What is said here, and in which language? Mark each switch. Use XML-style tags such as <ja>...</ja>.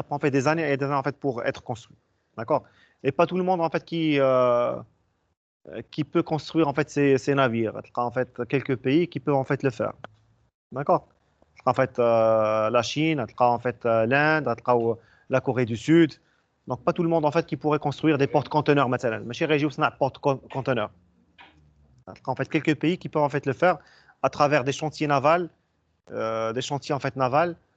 <fr>Ça prend en fait des années et des années en fait pour être construit. D'accord? Et pas tout le monde en fait qui peut construire en fait ces navires. Il y a en fait quelques pays qui peuvent en fait le faire. D'accord? En fait, la Chine, en fait, l'Inde, la Corée du Sud. Donc, pas tout le monde en fait qui pourrait construire des porte-conteneurs</fr> <ar>مثلا. ماشي غير يجيو صناع porte-conteneurs.</ar> <fr>En fait, quelques pays qui peuvent en fait le faire à travers des chantiers navals, des chantiers en fait navals.</fr>